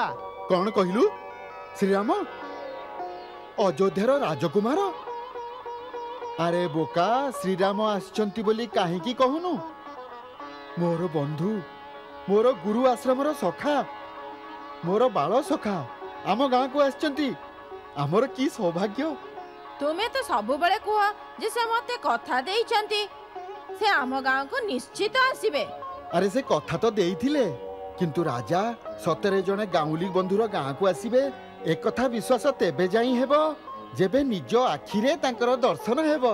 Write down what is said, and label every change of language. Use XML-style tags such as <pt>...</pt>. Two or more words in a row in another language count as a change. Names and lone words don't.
<or>କଉଣ କହିଲୁ? ଶ୍ରୀରାମ ଅଯୋଧ୍ୟାର ରାଜକୁମାର? ଅରେ ବୋକା, ଶ୍ରୀରାମ ଆସୁଛନ୍ତି ବୋଲି କାହିଁ କି କହୁନୁ? ମୋର ବନ୍ଧୁ, ମୋର ଗୁରୁ ଆଶ୍ରମର ସଖା, ମୋର ବାଲ୍ୟ ସଖା ଆମ ଗାଁ କୁ ଆସୁଛନ୍ତି। ଆମର କି ସୌଭାଗ୍ୟ। ତୁମେ ତ ସବୁ ବେଳେ କୁହ ଯେ ସେ ମତେ କଥା ଦେଇଛନ୍ତି, ସେ ଆମ ଗାଁ କୁ ନିଶ୍ଚିତ ଆସିବେ। ଅରେ ସେ କଥା ତ ଦେଇଥିଲେ, କିନ୍ତୁ ରାଜା ସତରେ ଜଣେ ଗଉଡ଼ି ବନ୍ଧୁର ଗାଁ କୁ ଆସିବେ ଏକ କଥା ବିଶ୍ୱାସ ତେବେ ଯାଇ ହେବ ଯେବେ ନିଜ ଆଖିରେ ତାଙ୍କର ଦର୍ଶନ ହେବ।</or>